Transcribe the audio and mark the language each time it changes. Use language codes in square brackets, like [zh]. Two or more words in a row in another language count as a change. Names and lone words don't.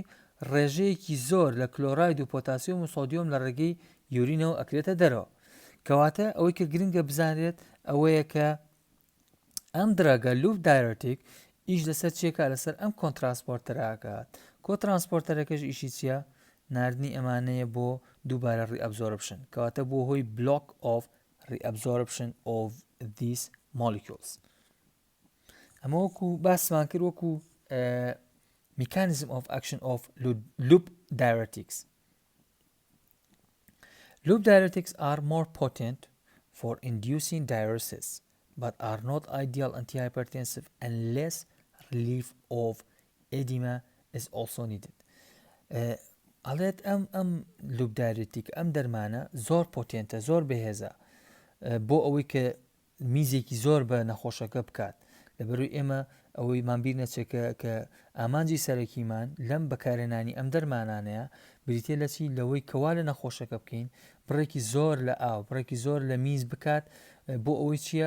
[ckb] ڕێژەیەکی زۆر لە کلۆراید و پۆتاسیۆم و سۆدیۆم لە ڕێگەی یورینەوە ئەکرێتە دەرەوە کەواتە ئەوەی کە گرنگە بزانێت ئەوەیە کە ئەم درەگە [en] loop diuretic [ckb] ئیش لەسەر چیەکە لەسەر ئەم کۆترانسپۆرتەرەکات کۆترانسپۆرتەرەکەش ئیشی چییە؟ ناردنی ئەمانەیە بۆ دووبارە reabsorption کەواتە بۆ هۆی [en] block of reabsorption of these molecules. [ckb] ئەمە وەکو باسمان کرد وەکو [en] mechanism of action of loop diuretics. Loop diuretics are more potent for inducing diuresis but are not ideal antihypertensive unless relief of edema is also needed. [ckb] ئەڵێت ئەم [en] loop diuretic [ckb] ئەم دەرمانە زۆر پۆتێنتە زۆر بەهێزە بۆ ئەوەی کە میزێکی زۆر بە نەخۆشەکە بکات لەبەروی ئێمە ئەوەی مابیر نەچێکە کە ئامانجی سەرەکیمان لەم بەکارهێنانی ئەم دەرمانانەیە بریتێ لە چی لەوەی کەوا لە نەخۆشەکە بکەین بڕێکی زۆر لە ئاو بڕێکی زۆر لە میز بکات بۆ ئەوەی چییە؟